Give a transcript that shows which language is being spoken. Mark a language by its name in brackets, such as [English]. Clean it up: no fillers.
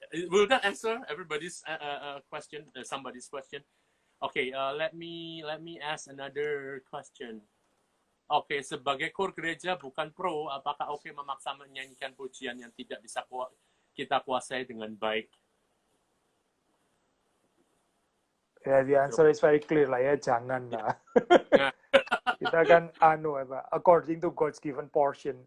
[English] Will that answer everybody's question? Somebody's question. Okay, let me ask another question. [Indonesian] Oke, sebagai kor gereja bukan pro, apakah oke memaksa menyanyikan pujian yang tidak bisa kita kuasai dengan baik? [English] Ya, the answer is very clear lah ya, [Indonesian] jangan lah. Kita kan [English] according to God's given portion.